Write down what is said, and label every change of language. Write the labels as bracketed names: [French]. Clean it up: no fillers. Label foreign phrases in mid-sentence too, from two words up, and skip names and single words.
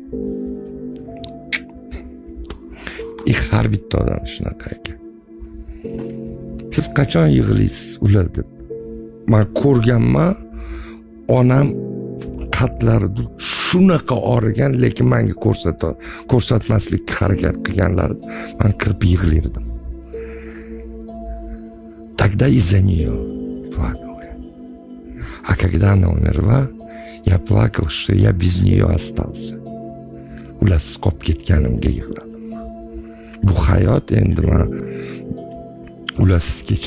[Uzbek] Har bitta odam shunaqa ekan. Siz qachon yig'laysiz ular deb? Men ko'rganman, onam qatlarida shunaqa og'rigan, lekin menga ko'rsatmaslikka harakat qilganlarida men kirib yig'lardim. [Russian] Тогда из-за нее плакал я. А когда она умерла, я плакал, что я без нее остался. [Uzbek] Ularsiz qolib ketganimga yig'ladim. Bu hayot endi men ularsiz kechirdim.